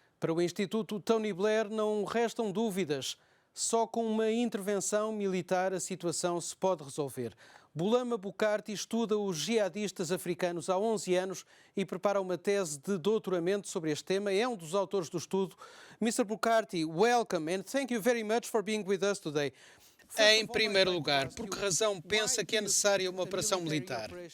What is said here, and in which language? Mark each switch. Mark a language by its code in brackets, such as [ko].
[pt] Para o Instituto Tony Blair não restam dúvidas. Só com uma intervenção militar a situação se pode resolver. Bulama Bukarti estuda os jihadistas africanos há 11 anos e prepara uma tese de doutoramento sobre este tema. É um dos autores do estudo. [en] Mr. Bukarti, welcome and thank you very much for being with us today. [pt] Em primeiro lugar, por que razão pensa que é necessária uma operação militar?